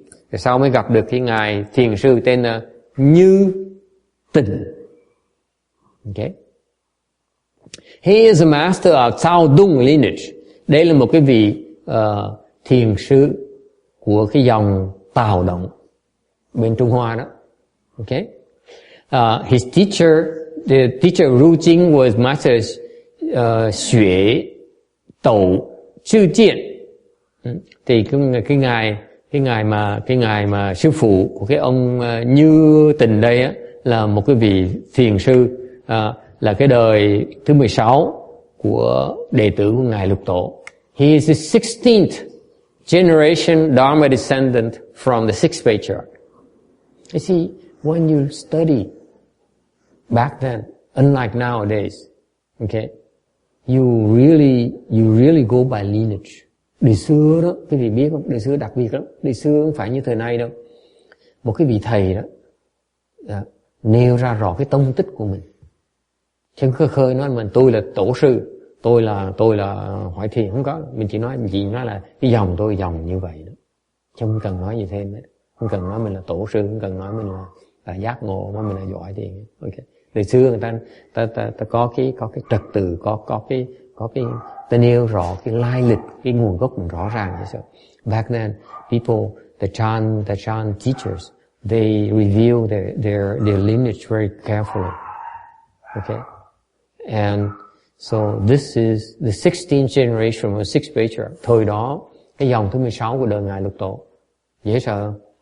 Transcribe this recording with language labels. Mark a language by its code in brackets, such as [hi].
[vi] Rồi sau mới gặp được cái ngài thiền sư tên là Như Tình. [en] Okay. He is a master of Cao Dung lineage. [vi] Đây là một cái vị thiền sư của cái dòng Tào Động bên Trung Hoa đó. [en] Okay. His teacher, the teacher Ru Jing was Master Xuế Tẩu Chư Chiện. [vi] Thì cái ngài mà sư phụ của cái ông Như Tình đây á, là một cái vị thiền sư, là cái đời thứ 16 của đệ tử của ngài Lục Tổ. [en] He is the 16th generation Dharma descendant from the sixth patriarch. You see, when you study back then, unlike nowadays, okay, you really go by lineage. [vi] Đời xưa đó, cái vị biết không? Đời xưa đặc biệt lắm. Đời xưa không phải như thời nay đâu. Một cái vị thầy đó, nêu ra rõ cái tông tích của mình. Chứ không khơi nói mình tôi là tổ sư, tôi là Hoại Thiền, không có. Mình chỉ nói là cái dòng tôi dòng như vậy đó. Chứ không cần nói gì thêm hết. Không cần nói mình là tổ sư, không cần nói mình là giác ngộ, nói mình là Hoại Thiền. Okay. Đời xưa người ta có cái trật tự, có cái ta nêu rõ cái lai lịch, cái nguồn gốc mình rõ ràng như vậy. [en] Back then, people, the Chan teachers, they reveal their lineage very carefully. Okay, and so this is the 16th generation of the sixth patriarch. [vi] Thời đó, cái dòng thứ 16 của đời ngài Lục Tổ, dễ sợ.